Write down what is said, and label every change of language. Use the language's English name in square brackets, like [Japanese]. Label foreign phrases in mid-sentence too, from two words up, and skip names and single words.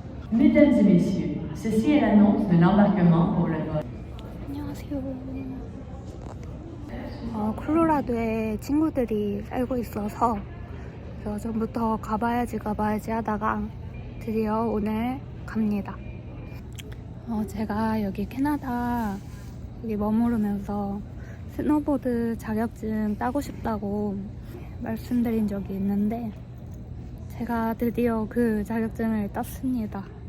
[French] Mesdames et messieurs, ceci est l'annonce de l'embarquement pour le vol. [Korean] 안녕하세요. 콜로라도에 친구들이 살고 있어서 전부터 가봐야지 하다가 드디어 오늘 갑니다. 제가 여기 캐나다 여기 머무르면서 스노보드 자격증 따고 싶다고 말씀드린 적이 있는데 제가 드디어 그 자격증을 땄습니다.